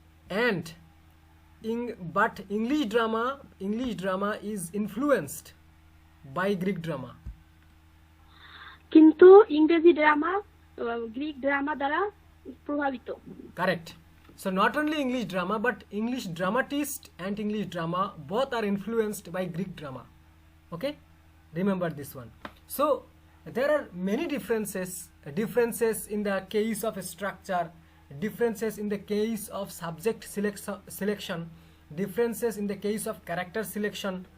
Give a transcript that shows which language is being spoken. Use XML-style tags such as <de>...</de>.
<en>And but English drama is influenced by Greek drama.</en> <bn>কিন্তু ইংরেজি drama Greek drama দ্বারা প্রভাবিত।</bn> <en>Correct. So not only English drama, but English dramatist and English drama both are influenced by Greek drama. Okay, remember this one. So there are many differences in the case of structure, differences in the case of subject selection, differences in the case of character selection.</en>